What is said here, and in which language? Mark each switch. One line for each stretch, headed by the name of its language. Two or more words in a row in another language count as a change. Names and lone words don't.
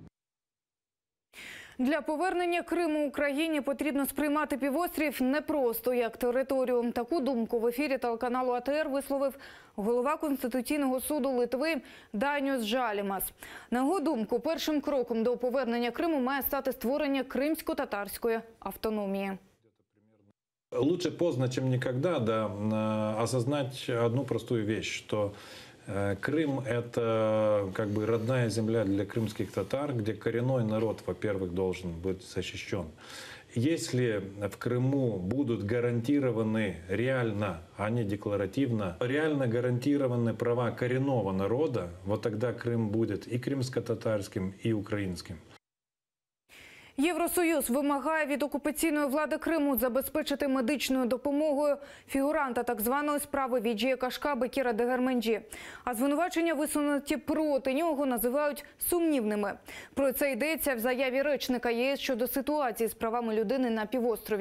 Ukrainian: Для повернення Криму Україні потрібно сприймати півострів не просто як територію. Таку думку в ефірі телеканалу АТР висловив голова Конституційного суду Литви Дайньос Жалімас. На його думку, першим кроком до повернення Криму має стати створення кримсько-татарської автономії.
Russian: Лучше поздно, чем никогда, да, осознать одну простую вещь, что Крым – это как бы родная земля для крымских татар, где коренной народ, во-первых, должен быть защищен. Если в Крыму будут гарантированы реально, а не декларативно, реально гарантированы права коренного народа, вот тогда Крым будет и крымско-татарским, и украинским.
Ukrainian: Євросоюз вимагає від окупаційної влади Криму забезпечити медичною допомогою фігуранта так званої справи Віджія Кашка Бекіра Дегерменджі. А звинувачення, висунуті проти нього, називають сумнівними. Про це йдеться в заяві речника ЄС щодо ситуації з правами людини на півострові.